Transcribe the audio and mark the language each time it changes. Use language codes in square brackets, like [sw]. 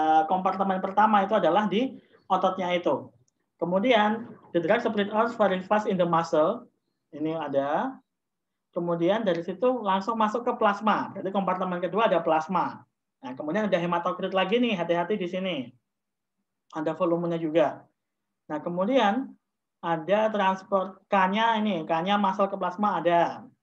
[id] Kompartemen pertama itu adalah di ototnya itu. Kemudian [en] the drug spread out very fast in the muscle. [id] Ini ada. Kemudian dari situ langsung masuk ke plasma. Berarti kompartemen kedua ada plasma. Nah, kemudian ada hematokrit lagi nih, hati-hati di sini. Ada volumenya juga. Nah, kemudian ada transport K-nya ini, K-nya masuk ke plasma ada.